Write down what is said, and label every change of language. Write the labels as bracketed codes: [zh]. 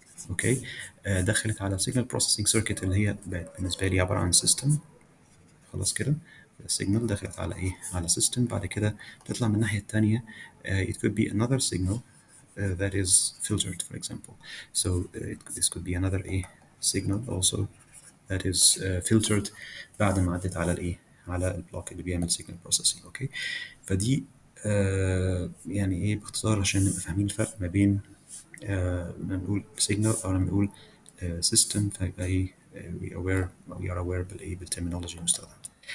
[ar] اوكي دخلت على signal processing circuit اللي هي بالنسبة لي عبارة عن system. خلاص كده signal دخلت على ايه، على system، بعد كده تطلع من الناحية التانية. [en] It could be another signal that is filtered, for example. So this could be another a signal also that is filtered [ar] بعد ما عدت على الايه، على البلوك اللي بيعمل [en] signal processing. [ar] اوكي، فدي يعني ايه باختصار عشان نبقى فاهمين الفرق ما بين لما نقول signal او لما نقول system، فيبقى ايه [en] we are aware [ar] بالايه بالterminology المستخدمة.